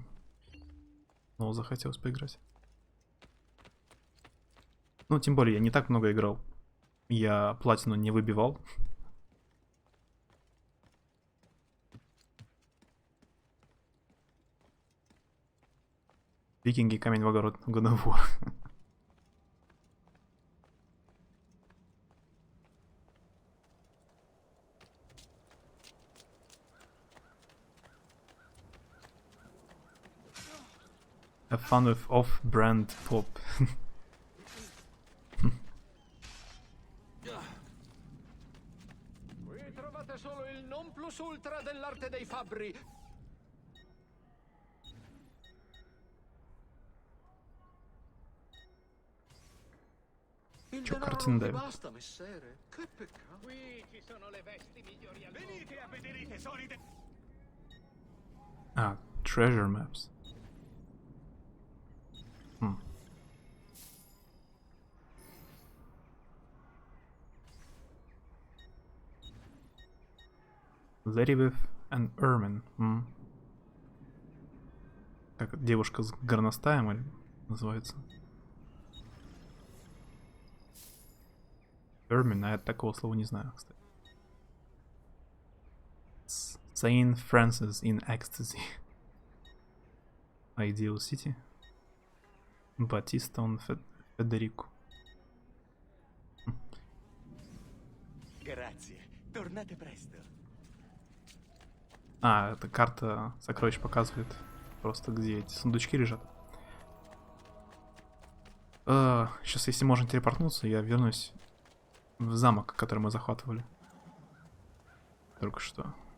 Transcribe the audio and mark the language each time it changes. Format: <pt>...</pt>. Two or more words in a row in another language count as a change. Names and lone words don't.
<ru>Но захотелось поиграть. Ну, тем более, я не так много играл. Я платину не выбивал. Викинги, камень в огород, God of War.</ru> <en>Have fun with off-brand pop.</en> <it>Qui trovate solo il non plus ultra dell'arte dei fabbri. Il denaro non vi basta, messere. Che peccato. Qui ci sono le vesti migliori al mondo. Venite a vedere i tesori</it> <en>Treasure maps. Lady and Ermine.</en> <ru>Как девушка с горностаем или называется? Ermine, а я такого слова не знаю, кстати. Saint Francis in Ecstasy. Ideal City. Батиста он Федерико.</ru> <it>Grazie. Tornate presto.</it> <ru>Это карта сокровищ показывает просто, где эти сундучки лежат. Сейчас, если можно телепортнуться, я вернусь в замок, который мы захватывали только что.</ru>